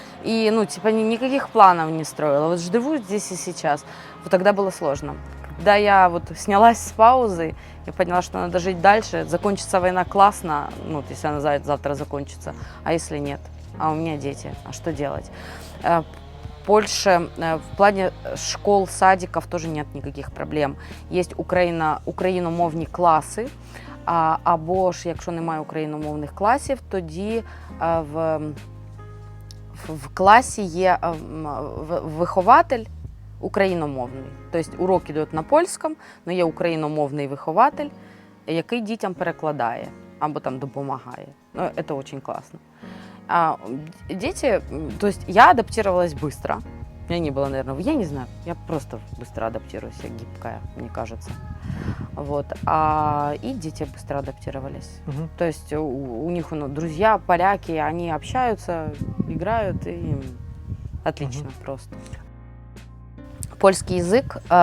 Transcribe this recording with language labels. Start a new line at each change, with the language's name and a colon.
Russian: И, ну, типа, никаких планов не строила, вот живу здесь и сейчас. Вот тогда было сложно. Когда я вот снялась с паузы, я поняла, что надо жить дальше, закончится война классно, ну, если она завтра закончится, а если нет? А у меня дети, а что делать?
Ukrainian: Польше в плані школ, садиків теж нет ніяких проблем. Є україномовні класи, або ж, якщо немає україномовних класів, тоді в класі є вихователь україномовний. Тобто уроки йдуть на польському, але є україномовний вихователь, який дітям перекладає або там допомагає. Ну, це дуже класно.
Russian: Дети, то есть я адаптировалась быстро. У меня не было, наверное, я не знаю, я просто быстро адаптируюсь, я гибкая, мне кажется. Вот. И дети быстро адаптировались. То есть у них друзья, поляки, они общаются, играют, и им отлично просто. Польский язык.